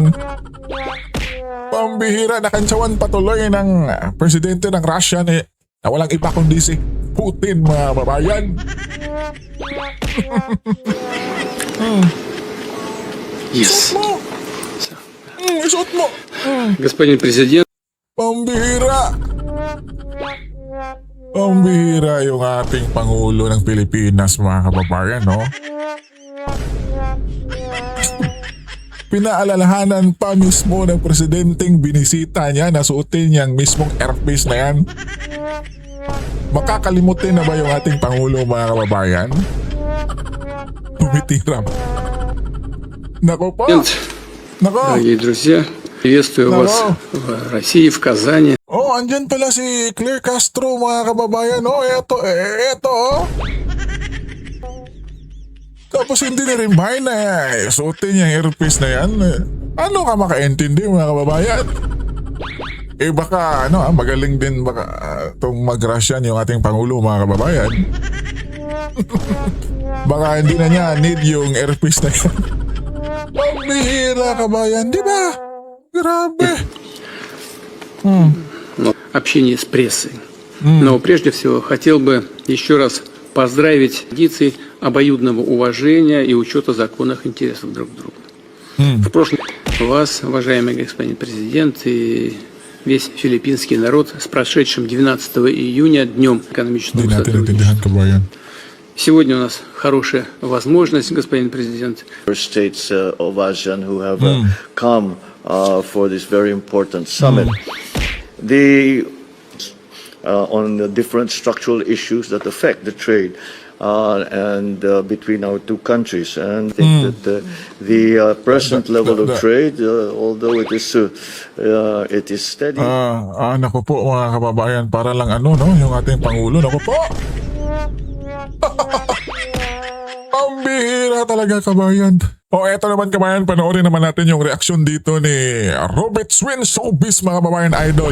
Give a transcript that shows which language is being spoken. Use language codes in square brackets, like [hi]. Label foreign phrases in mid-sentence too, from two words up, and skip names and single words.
[tl] Pambihira, nakantsawan patuloy ng presidente ng Russia na walang iba kundi si Putin mga babayan. [en] Yes. [tl] Isuot mo! Isuot mo! [ru] Господин президент. [tl] Pambihira! Pambihira yung ating Pangulo ng Pilipinas mga kababayan, no? Pinaalalahanan pa mismo ng presidenteng binisita niya na suotin niyang mismong airpiece na yan. Makakalimutin na ba yung ating Pangulo mga kababayan? Tumitirap. Nako po! Nako! [ru] Дорогие друзья, приветствую вас в России, в Казани. [tl] Oh, andyan pala si Claire Castro mga kababayan. Oh, eto, oh. Tapos hindi na-remind na suotin niya yung earpiece na yan. Ano ka makaintindi mga kababayan? Eh baka magaling din baka itong mag-Russian yung ating Pangulo mga kababayan. Baka hindi na niya need yung earpiece na yan. Pambihira kabayan, di ba? Grabe. [ru] Общение с прессой. Но прежде всего хотел бы еще раз поздравить традиции обоюдного уважения и учета законных интересов друг друга. В прошлом вас, уважаемый господин президент, и весь филиппинский народ с прошедшим 12 июня Днем экономического [tl] Hindi natin [ru] сотрудничества. [tl] natindihan kabayan. [ru] Сегодня у нас хорошая возможность, господин президент, [en] States of ASEAN who have come for this very important summit. On the different structural issues that affect the trade and between our two countries. And I think that the present level of trade, although it is steady. [tl] Naku po mga kababayan, para lang yung ating Pangulo, naku po. Ang bihira talaga kabayan. Eto naman kabayan, panoorin naman natin yung reaksyon dito ni Robert Swin Showbiz mga kababayan idol.